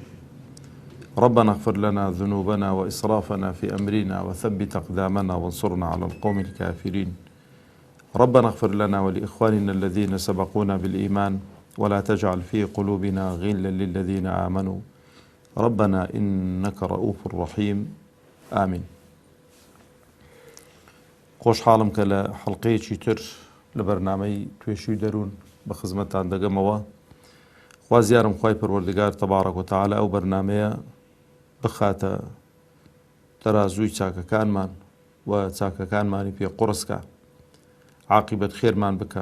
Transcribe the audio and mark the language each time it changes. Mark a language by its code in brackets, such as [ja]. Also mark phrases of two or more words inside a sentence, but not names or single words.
[ar] ربنا اغفر لنا ذنوبنا وإسرافنا في أمرنا وثبت أقدامنا وانصرنا على القوم الكافرين. ربنا اغفر لنا ولإخواننا الذين سبقونا بالإيمان ولا تجعل في قلوبنا غلا للذين آمنوا ربنا إنك رؤوف رحيم آمين. [ckb] خۆشحاڵم کە لە حەڵقەیەکی تر لە بەرنامەی توێشووی دەروون بە خزمەتتان دەگەمەوە. خوازیارم خوای پەروەردگار [ar] تەبارەک و تەعالە [ckb] ئەو بەرنامەیە بخاتە تەرازووی چاکەکانمان و چاکەکانمانی پێ قورسکە، عاقبەت خێرمان بکە،